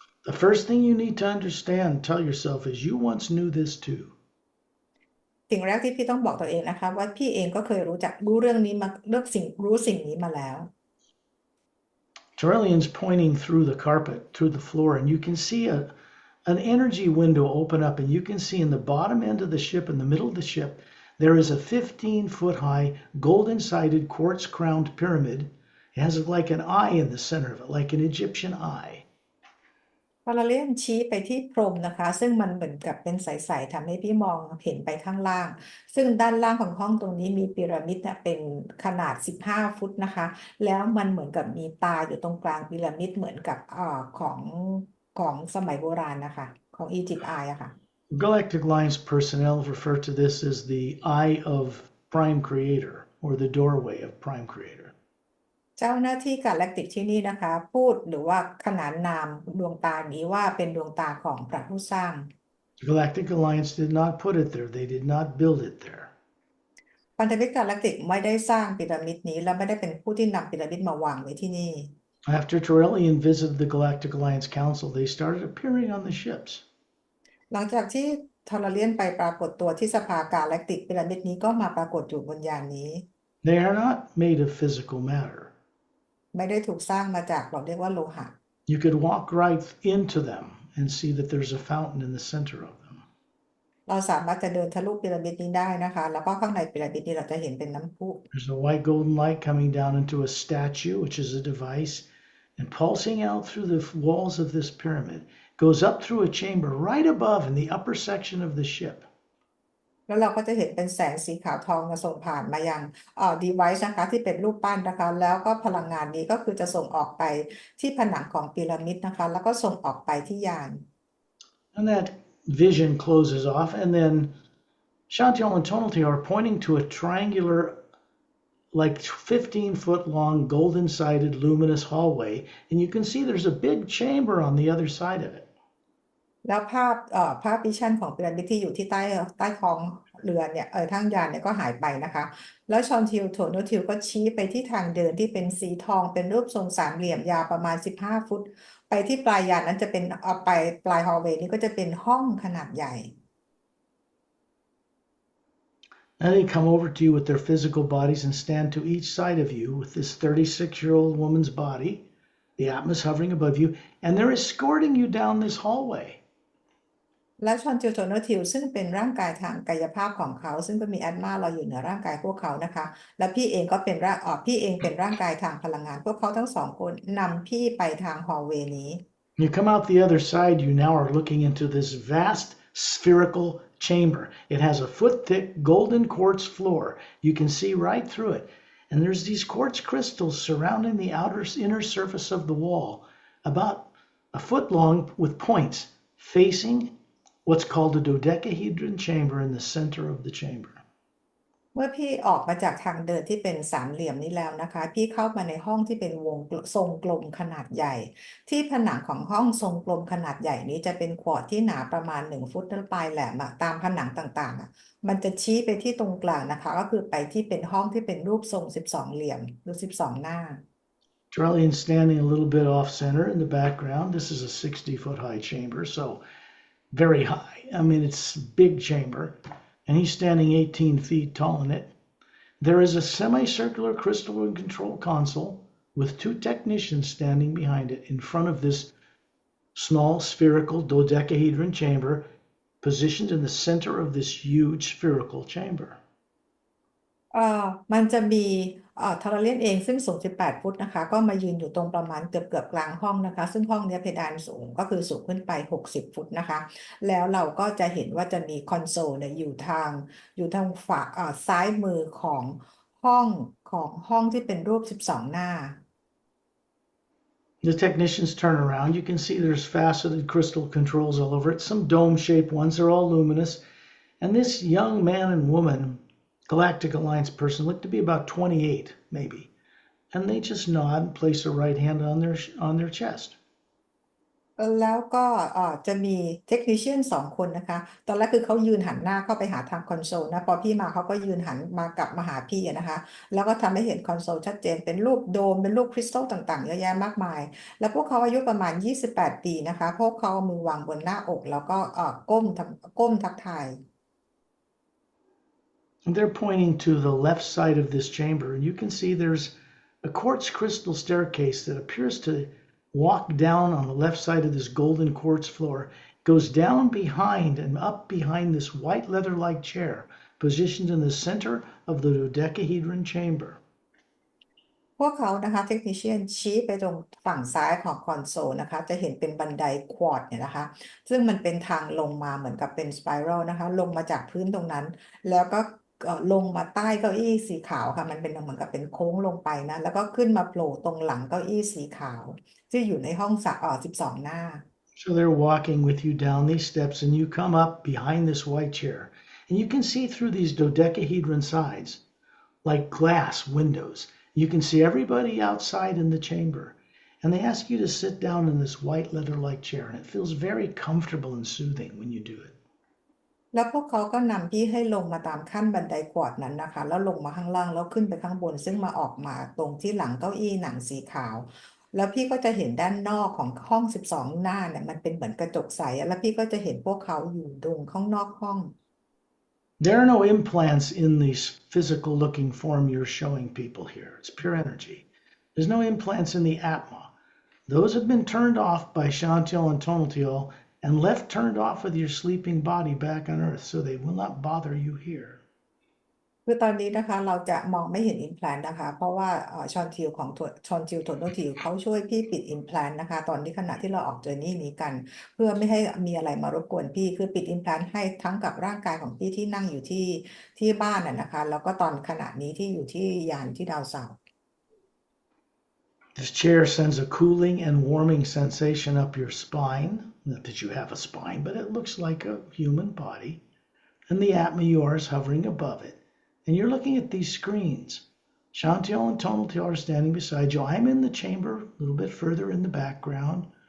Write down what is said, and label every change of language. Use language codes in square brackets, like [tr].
[en] The first thing you need to understand, tell yourself, is you once knew this too. [th] ๆสิ่งแรกที่พี่ต้องบอกตัวเองนะคะว่าพี่เองก็เคยรู้เรื่องนี้มารู้สิ่งนี้มาแล้ว [en] Terrellian's pointing through the carpet, through the floor, and you can see an energy window open up, and you can see in the bottom end of the ship, in the middle of the ship, there is a 15-foot high, golden-sided, quartz-crowned pyramid. It has like an eye in the center of it, like an Egyptian eye. [th] พอเราเลื่อนชี้ไปที่พรมนะคะซึ่งมันเหมือนกับเป็นใสๆทำให้พี่มองเห็นไปข้างล่างซึ่งด้านล่างของห้องตรงนี้มีพีระมิดเนี่ยเป็นขนาด15 ฟุตนะคะแล้วมันเหมือนกับมีตาอยู่ตรงกลางพีระมิดเหมือนกับของสมัยโบราณนะคะของอียิปต์อายอะค่ะ [en] Galactic Alliance personnel refer to this as the Eye of Prime Creator, or the doorway of Prime Creator. [th] เจ้าหน้าที่กาแล็กติกที่นี่นะคะพูดหรือว่าขนานนามดวงตานี้ว่าเป็นดวงตาของพระผู้สร้าง [en] The Galactic Alliance did not put it there. They did not build it there. [th] พันธมิตรกาแล็กติกไม่ได้สร้างพีระมิดนี้และไม่ได้เป็นผู้ที่นำพีระมิดมาวางไว้ที่นี่ [en] After Terrellian visited the Galactic Alliance Council, they started appearing on the ships. [th] หลังจากที่ทอร์เลียนไปปรากฏตัวที่สภากาแล็กติกพีระมิดนี้ก็มาปรากฏอยู่บนยานนี้ [en] They are not made of physical matter. [th] ไม่ได้ถูกสร้างมาจากเราเรียกว่าโลหะ [en] You could walk right into them and see that there's a fountain in the center of them. [th] เราสามารถจะเดินทะลุพีระมิดนี้ได้นะคะแล้วก็ข้างในพีระมิดนี้เราจะเห็นเป็นน้ำพุ [en] There's a white golden light coming down into a statue, which is a device, and pulsing out through the walls of this pyramid, goes up through a chamber right above in the upper section of the ship. [th] แล้วเราก็จะเห็นเป็นแสงสีขาวทองส่งผ่านมายังdevice นะคะที่เป็นรูปปั้นนะคะแล้วก็พลังงานนี้ก็คือจะส่งออกไปที่ผนังของพีระมิดนะคะแล้วก็ส่งออกไปที่ยาน [en] And that vision closes off, and then Chantal and Tonalty are pointing to a triangular, like 15-foot long, golden sided, luminous hallway, and you can see there's a big chamber on the other side of it. [th] แล้วภาพวิชั่นของพีระมิดที่อยู่ที่ใต้ท้องเรือเนี่ยทางยานเนี่ยก็หายไปนะคะแล้วชอนทิลโถโนทิลก็ชี้ไปที่ทางเดินที่เป็นสีทองเป็นรูปทรงสามเหลี่ยมยาวประมาณ15 ฟุตไปที่ปลายยานนั้นจะเป็นไปปลายฮอลเวย์นี้ก็จะเป็นห้องขนาดใหญ่ [en] And they come over to you with their physical bodies and stand to each side of you with this 36-year-old woman's body, the Atmos hovering above you, and they're escorting you down this hallway. [th] และชอนทิลโทโนทิลซึ่งเป็นร่างกายทางกายภาพของเขาซึ่งก็มีแอตมาลอยอยู่เหนือร่างกายพวกเขานะคะและพี่เองเป็นร่างกายทางพลังงานพวกเขาทั้งสองคนนำพี่ไปทางฮอลเวย์นี้ [en] You come out the other side, you now are looking into this vast spherical chamber. It has a foot-thick golden quartz floor. You can see right through it. And there's these quartz crystals surrounding the inner surface of the wall, about a foot long with points, facing what's called a dodecahedron chamber in the center of the chamber. [th] เมื่อพี่ออกมาจากทางเดินที่เป็นสามเหลี่ยมนี้แล้วนะคะพี่เข้ามาในห้องที่เป็นวงทรงกลมขนาดใหญ่ที่ผนังของห้องทรงกลมขนาดใหญ่นี้จะเป็นควอร์ตที่หนาประมาณ1 ฟุตและปลายแหลมตามผนังต่างๆมันจะชี้ไปที่ตรงกลางนะคะก็คือไปที่เป็นห้องที่เป็นรูปทรง12 เหลี่ยมหรือ12 หน้า [en] Charlie's standing a little bit off center in the background. This is a 60-foot high chamber, so very high. I mean, it's a big chamber. And he's standing 18 feet tall in it. There is a semicircular crystalline control console with 2 technicians standing behind it in front of this small spherical dodecahedron chamber positioned in the center of this huge spherical chamber. [th] มันจะมีทาราเลียนเองซึ่งสูง18 ฟุตนะคะก็มายืนอยู่ตรงประมาณเกือบกลางห้องนะคะซึ่งห้องนี้เพดานสูงก็คือสูงขึ้นไป60 ฟุตนะคะแล้วเราก็จะเห็นว่าจะมีคอนโซลเนี่ยอยู่ทางฝั่งซ้ายมือของห้องที่เป็นรูป12 หน้า [en] The technicians turn around. You can see there's faceted crystal controls all over it. Some dome-shaped ones are all luminous. And this young man and woman, Galactic Alliance person, look to be about 28, maybe. And they just nod and place a right hand on their chest. [th] แล้วก็จะมีเทคนิชเชียน2 คนนะคะตอนแรกคือเขายืนหันหน้าเข้าไปหาทางคอนโซลนะพอพี่มาเขาก็ยืนหันมากลับมาหาพี่นะคะแล้วก็ทำให้เห็นคอนโซลชัดเจนเป็นรูปโดมเป็นรูปคริสตัลต่างๆเยอะแยะมากมายแล้วพวกเขาอายุประมาณ28 ปีนะคะพวกเขาเอามือวางบนหน้าอกแล้วก็ก้มทักทาย [en] And they're pointing to the left side of this chamber, and you can see there's a quartz crystal staircase that appears to walk down on the left side of this golden quartz floor. It goes down behind and up behind this white leather-like chair, positioned in the center of the dodecahedron chamber. [th] พวกเขานะคะเทคนิชเชียนชี้ไปตรงฝั่งซ้ายของคอนโซลนะคะจะเห็นเป็นบันไดควอร์ตเนี่ยนะคะซึ่งมันเป็นทางลงมาเหมือนกับเป็นสไปรัลนะคะลงมาจากพื้นตรงนั้นแล้วก็ลงมาใต้เก้าอี้สีขาวค่ะมันเป็นเหมือนกับเป็นโค้งลงไปนะแล้วก็ขึ้นมาโผล่ตรงหลังเก้าอี้สีขาวที่อยู่ในห้อง12 หน้า [en] So they're walking with you down these steps, and you come up behind this white chair, and you can see through these dodecahedron sides like glass windows. You can see everybody outside in the chamber, and they ask you to sit down in this white leather-like chair, and it feels very comfortable and soothing when you do it. [th] แล้วพวกเขาก็นำพี่ให้ลงมาตามขั้นบันไดกวาดนั้นนะคะแล้วลงมาข้างล่างแล้วขึ้นไปข้างบนซึ่งมาออกมาตรงที่หลังเก้าอี้หนังสีขาวแล้วพี่ก็จะเห็นด้านนอกของห้อง12 หน้าเนี่ยมันเป็นเหมือนกระจกใสแล้วพี่ก็จะเห็นพวกเขาอยู่ตรงข้างนอกห้อง [en] There are no implants in this physical looking form you're showing people here. It's pure energy. There's no implants in the Atma. Those have been turned off by Chantal and Tonaltial and left turned off with your sleeping body back on Earth, so they will not bother you here. [th] คือตอนนี้นะคะเราจะมองไม่เห็น implant นะคะเพราะว่าชอนทิวของชอนทิวโทนทิวเขาช่วยพี่ปิด implant นะคะตอนนี้ขณะที่เราออกเจอร์นี่นี้กันเพื่อไม่ให้มีอะไรมารบกวนพี่คือปิด implant ให้ทั้งกับร่างกายของพี่ที่นั่งอยู่ที่บ้านนะคะแล้วก็ตอนขณะนี้ที่อยู่ที่ยานที่ดาวเสาร์ [en] This chair sends a cooling and warming sensation up your spine. Not that you have a spine, but it looks like a human body. And the Atma you are is hovering above it. And you're looking at these screens. Chantil and Tonaltil are standing beside you. I'm in the chamber, a little bit further in the background.